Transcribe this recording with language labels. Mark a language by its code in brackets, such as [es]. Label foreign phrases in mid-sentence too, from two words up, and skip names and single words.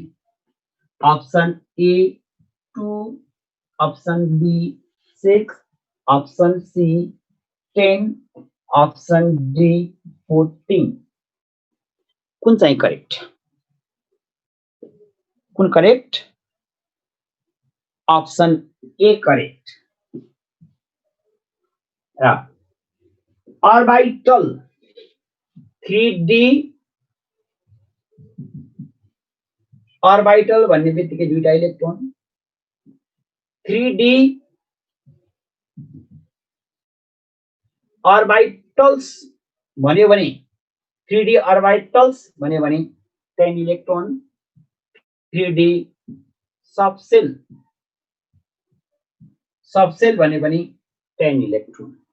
[en] option A 2, option B 6, option C 10, option D 14. [ne] कुन चाहिँ करेक्ट? कुन करेक्ट? [en] option A correct. orbital 3D orbital [ne] भन्ने बित्तिकै 2टा इलेक्ट्रोन। [en] 3D orbitals [ne] भन्यो भने [en] 3D orbitals [ne] भन्यो भने 10 इलेक्ट्रोन। [en] 3D subshell [ne] भन्यो भने 10 इलेक्ट्रोन।